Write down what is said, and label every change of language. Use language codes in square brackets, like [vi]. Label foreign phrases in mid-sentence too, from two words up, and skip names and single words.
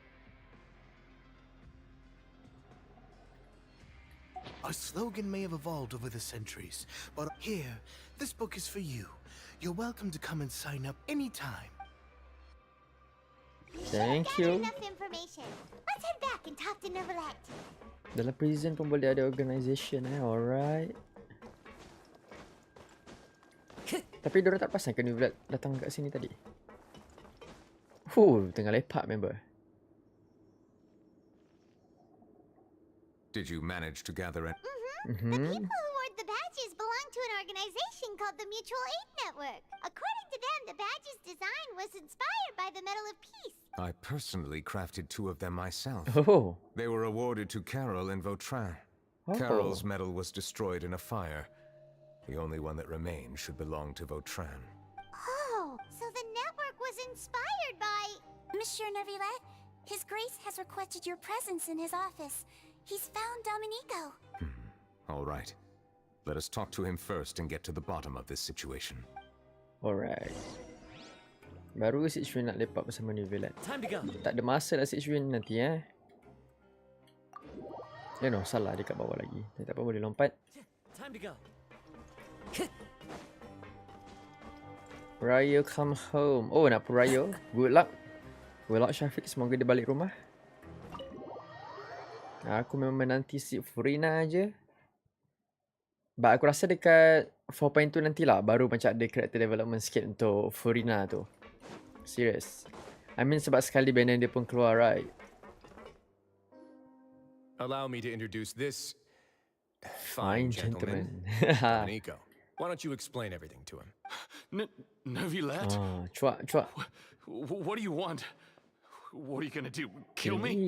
[en] Our slogan may have evolved over the centuries, but here, this book is for you. You're welcome to come and sign up anytime. Thank you. Enough information. Let's head back and talk to Neuvillette. [ms] Dalam prison pun boleh ada organisation alright. Tapi diorang tak pasang ke Neuvillette datang kat sini tadi? Tengah lepak member. [en] Did you manage to gather an... The people who wore the badges belong to an organization called the Mutual Aid Network. According to them, the badge's design was inspired by the Medal of Peace. I personally crafted 2 of them myself. Oh. They were awarded to Carol and Vautrin. Oh. Carol's medal was destroyed in a fire. The only one that remained should belong to Vautrin. Oh, so the network was inspired by... Monsieur Neuvillette, His Grace has requested your presence in his office. He's found Domenico. All right. Let us talk to him first and get to the bottom of this situation. Alright. [ms] Baru si Xuan nak lepak bersama Neuvillette. [en] Time to go. [ms] Tak ada masa lah si Xuan nanti no, salah dia kat bawah lagi. Tak apa, boleh lompat. [en] Time to go. Raya come home. [ms] Oh, nak pergi Raya. [en] Good luck. Good luck [ms] Syafiq. Semoga dia balik rumah. Aku memang menanti si Furina aje. Aku rasa dekat 4.2 nantilah baru macam ada [en] character development [ms] sikit untuk Furina tu. Serious. [en] I mean [ms] sebab sekali banner dia pun keluar, right? [en] Allow me to introduce this Fine gentleman. Domenico. Why don't you explain everything to him? Neuvillette? Cuak. What do you want? What are you gonna do? Kill me?